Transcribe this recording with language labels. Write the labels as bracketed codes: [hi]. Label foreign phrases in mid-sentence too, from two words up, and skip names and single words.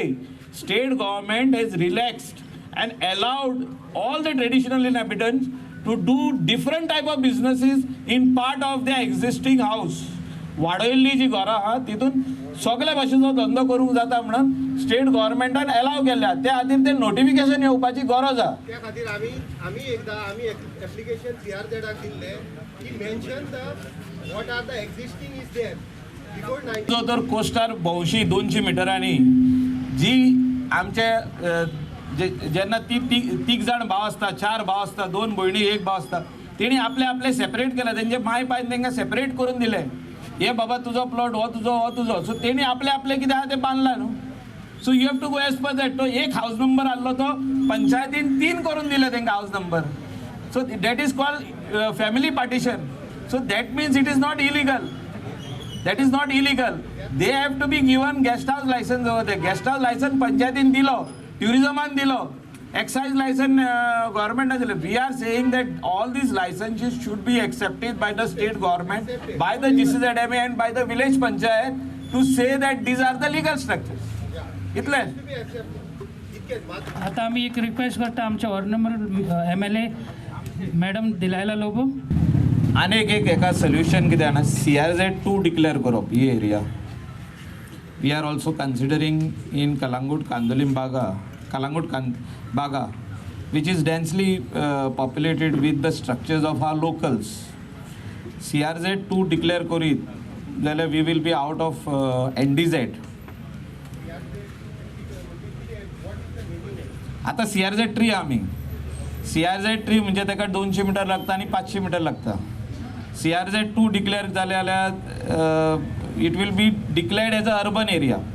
[en] State Government has relaxed and allowed all the traditional inhabitants to do different type of businesses in part of the existing house. [kok] वाडयल्ली जी घरां आहा तितून सगळ्या भाशेचो धंदो करूंक जाता म्हणून [en] State Governmentan [kok] अलाव केल्या, त्या खातीर ते नोटिफिकेशन येवपाची गरज आहा. त्या खातीर आमी एप्लिकेशन CRZाक दिल्ले की [en] mention the what are the existing is there before 90. [kok] जो तर कोस्टार भोवशी 200 मिटरांनी जी आमचे जेन्ना तीग जाण भाव आसता, 4 भाव आसता, 2 भयणी 1 भाव आसता, तेणी आपले सेपरेट केला, तेंचे माय पायन तेंकां सेपरेट करून दिले. हे बाबा तुजो प्लॉट, हो तुजो. सो तेणी आपले कितें आहा ते बांदला न्हू. [en] so you have to go as per that. [kok] तो एक हाऊस नंबर आसलो तो पंचायतीन 3 करून दिले तेंकां हाऊस नंबर. [en] so that is called family partition. so that means it is not illegal. That is not illegal. they have to be given guest house licence over they. [kok] गेस्ट हाऊस लायसन्स पंचायतीन दिलो, ट्युरिझमान दिलो, एक्साइज लायसन गव्हर्मेंटान दिले. [en] we are saying that all these licences should be accepted by the State Government, by the GCZMA and by the village panchayat to say that these are the legal structures. [kok] इतलेंच. आता आम्ही एक रिक्वेस्ट करता आमच्या [en] ward number [kok] MLA मॅडम दिलायला लोबो. आनीक एक एका सोल्युशन कितें जाणा, CRZ2 डिक्लेअर करप ही एरिया. [en] we are also considering in कलांगूट कांदोलीम बागा which is densely populated with the structures of our locals. CRZ2 declare [kok] करीत जाल्यार [en] we will be out of NDZ. [kok] आता CRZ3 आमी CRZ3 म्हणजे ताका 200 मिटर लागता आनी 500 मिटर लागता. [en] CRZ2 [kok] डिक्लेअर जाले जाल्यार [en] it will be declared as a urban area.